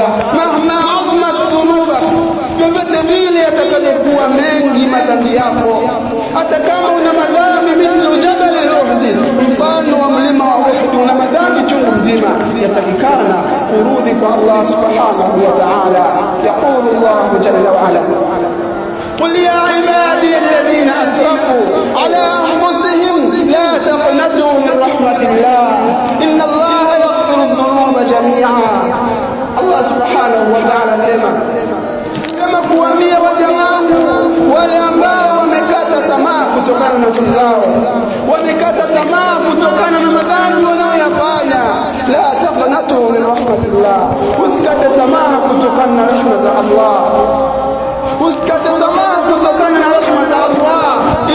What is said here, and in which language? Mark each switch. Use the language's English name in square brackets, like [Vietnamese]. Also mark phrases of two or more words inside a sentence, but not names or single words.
[Arabic] مهما عظمت ذنوبك, [Swahili] vyovyote vile yatakayokuwa mengi madhambi yako, hata kama una madhambi [Arabic] مثل جبل أحد, [Swahili] mfano wa mlima wa Uhud, una madhambi chungu mzima, yatakikana kurudi kwa Allah [Arabic] سبحانه وتعالى. يقول الله جل وعلا, قل يا عبادي الذين أسرفوا على أنفسهم لا تقنطوا من رحمة الله إن الله يغفر الذنوب جميعا. الله سبحانه وتعالى [Swahili] sema kuambia waja wangu wale ambao wamekata tamaa kutokana na nafsi zao, wamekata tamaa kutokana na madhambi wanayoyafanya, [Arabic] لا تقنطوا من رحمة الله, [Swahili] usikate tamaa kutokana na rehema za Allah, usikate tamaa kutokana na rehema za Allah.